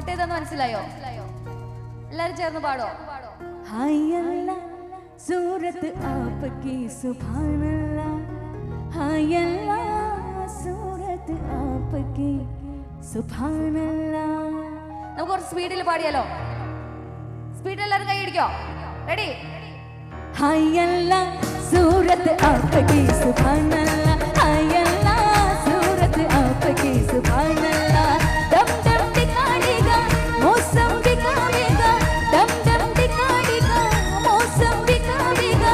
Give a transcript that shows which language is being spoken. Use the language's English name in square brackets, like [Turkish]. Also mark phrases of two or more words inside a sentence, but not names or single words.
[Malayalam] പാട്ടെന്താന്ന് മനസ്സിലായോ? എല്ലാരും ചേർന്ന് പാടോ? [Hindi] हाय अल्लाह सूरत आपकी [Arabic] سبحان الله, [Hindi] हाय अल्लाह सूरत आपकी [Arabic] سبحان الله. [Malayalam] നമുക്ക് കുറച്ച് സ്പീഡിൽ പാടിയാലോ? സ്പീഡിൽ എല്ലാവരും കൈ അടിക്കോ? റെഡി? [Hindi] हाय अल्लाह सूरत आपकी [Arabic] سبحان الله, [Hindi] हाय अल्लाह सूरत आपकी [Arabic] سبحان الله. [Hindi] दम दम दिखाएगा मौसम दिखाएगा, दम दम दिखाएगा मौसम दिखाएगा.